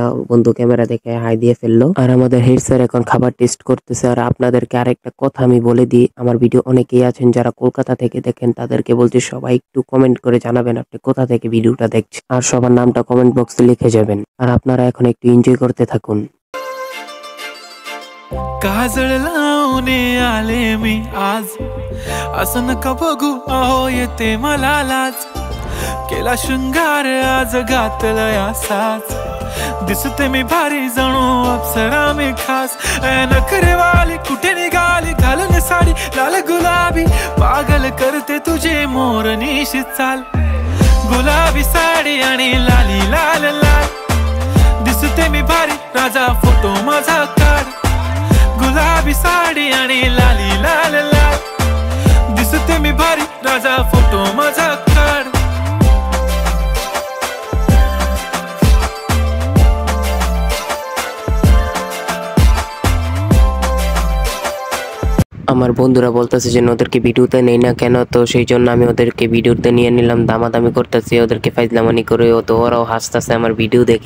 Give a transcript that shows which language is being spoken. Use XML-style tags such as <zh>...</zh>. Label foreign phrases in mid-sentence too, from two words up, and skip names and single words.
<bn>বন্ধু ক্যামেরা দেখে হাই দিয়ে ফেললো। আর আমাদের হেড স্যার এখন খাবার টেস্ট করতেছে। আর আপনাদেরকে আরেকটা কথা আমি বলে দিই, আমার ভিডিও অনেকেই আছেন যারা কলকাতা থেকে দেখেন, তাদেরকে বলছি সবাই একটু কমেন্ট করে জানাবেন আপনি কোথা থেকে ভিডিওটা দেখছেন, আর সবার নামটা কমেন্ট বক্সে লিখে যাবেন। আর আপনারা এখন একটু এনজয় করতে থাকুন।</bn> <mr>काजळ लावणे आले मी आज, असं नका बघू अहो येते मला लाज. केला शृंगार आज घातलाय असाच, दिसते मी भारी जणू अप्सरा मी खास. नखरेवाली कुठे निघाली घालून साडी लाल गुलाबी, पागल करते तुझे मोरनीशी चाल. गुलाबी साडी आणि लाली लाल लाल, दिसते मी भारी राजा फोटो माझा काढ. गुलाबी साडी आणि लाली लाल लाल, दिसते मी भारी राजा फोटो माझा काढ.</mr> <bn>আমার বন্ধুরা বলতেছে যে ওদেরকে ভিডিওতে নেই না কেন, তো সেই জন্য আমি ওদেরকে ভিডিওতে নিয়ে নিলাম। দামাদামি করতেছি, ওদেরকে ফাইজলামানি করে, তো ওরাও হাসতেছে আমার ভিডিও দেখে।</bn>